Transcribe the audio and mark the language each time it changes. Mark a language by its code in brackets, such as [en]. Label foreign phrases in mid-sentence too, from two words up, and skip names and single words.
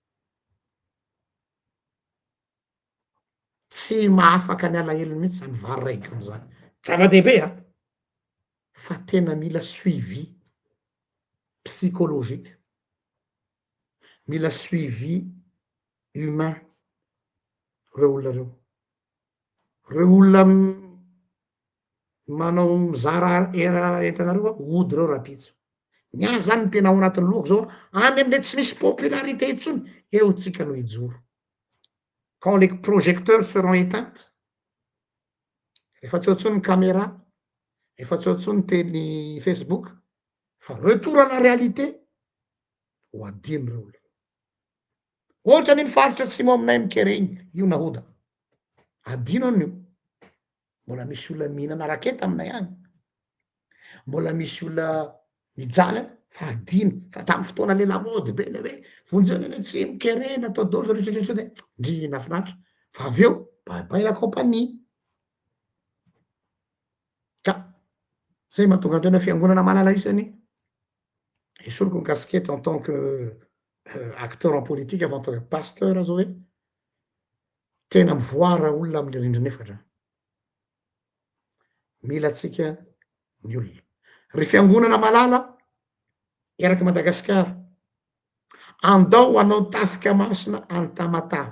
[mg] tsy mahafaka ny alahelo mihitsy zany vary raikiny zany zava-dehibe fa tena mila [fr] suivi psychologique [mg] mila [fr] suivi humain [mg] reo olona reo olona manao mizara entanareo ody reo rapitso ny azy zany tena ao anatin'ny lohako zao any amle tsy misy popularité intsony eo tsika no hijoro [fr] quand les projecteurs seront éteintes [mg] Rehefa tsy eo intsony ny caméra, rehefa tsy eo intsony ny teny Facebook, fa [fr] retour à la réalité [mg] ho adino reo le. Ohatra ny faritra atsimo aminay mikeregny, io nahoda. Adino an'io. Mbola misy olona mihinana raketa aminay agny. Mbola misy olona mijaly, fa adino. Fa tamy fotoana le lamody be le hoe vonjeny any atsimo kere natao dôlo zao rehetrarehetra de ndry nafinahitra. Fa avy eo, [fr] bye la compagnie. [mg] Ka zay mahatonga an-tena fiangonana malala isany esoriko ny casquette [fr] en tant que acteur en politique avant que pasteur [mg] zao hoe tena mivoara olona am'le rindrina efatra. Mila atsika ny olona. Ry fiangonana malala eraky Madagasikara, andao anao tafika masina any Tamatave.